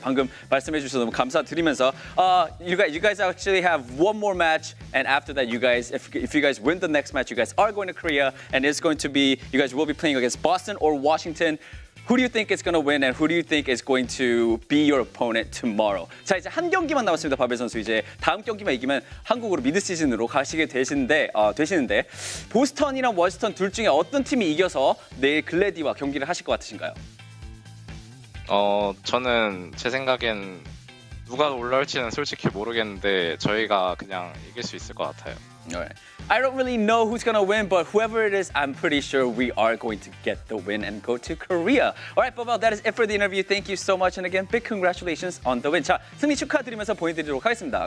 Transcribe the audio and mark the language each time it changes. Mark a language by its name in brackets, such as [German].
[Korean] 방금 말씀해 주셔서 너무 감사드리면서 [English] you guys actually have one more match, and after that, you guys, if you guys win the next match, you guys are going to Korea, and it's going to be, you guys will be playing against Boston or Washington. Who do you think is going to win, and who do you think is going to be your opponent tomorrow? [Korean] 자, 이제 한 경기만 남았습니다, 바벨 선수. 이제 다음 경기만 이기면 한국으로 미드 시즌으로 가시게 되시는데 보스턴이랑 워싱턴 둘 중에 어떤 팀이 이겨서 내일 글래디와 경기를 하실 것 같으신가요? 저는 제 생각엔 누가 올라올지는 솔직히 모르겠는데 저희가 그냥 이길 수 있을 것 같아요. [English] Alright. I don't really know who's gonna win, but whoever it is, I'm pretty sure we are going to get the win and go to Korea. Alright, but well, that is it for the interview. Thank you so much, and again, big congratulations on the win. [Korean] 자, 승리 축하드리면서 보여드리도록 하겠습니다.